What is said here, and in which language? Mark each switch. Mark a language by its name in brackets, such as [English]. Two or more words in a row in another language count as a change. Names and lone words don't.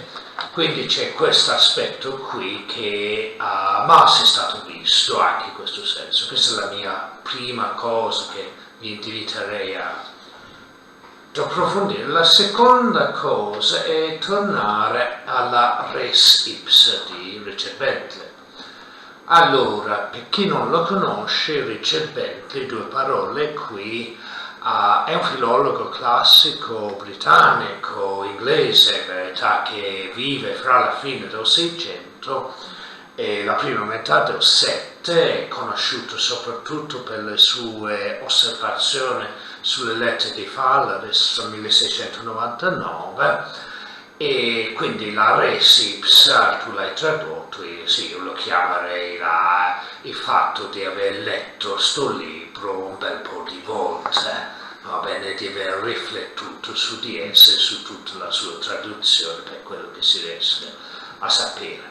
[Italian] Quindi c'è questo aspetto qui che a Mars è stato visto anche in questo senso. Questa è la mia prima cosa che vi inviterei ad approfondire. La seconda cosa è tornare alla [Latin] res ipsa [Italian] di Richard Bentley. Allora, per chi non lo conosce, Richard Bentley, due parole qui, è un filologo classico britannico, inglese, in verità, che vive fra la fine del Seicento e la prima metà del Sette, è conosciuto soprattutto per le sue osservazioni sulle lettere di Falaris del 1699, e quindi la [Latin] res ipsa, [Italian] tu l'hai tradotto, e sì, io lo chiamerei il fatto di aver letto sto libro un bel po' di volte, va bene, di aver riflettuto su di esse, su tutta la sua traduzione, per quello che si riesce a sapere.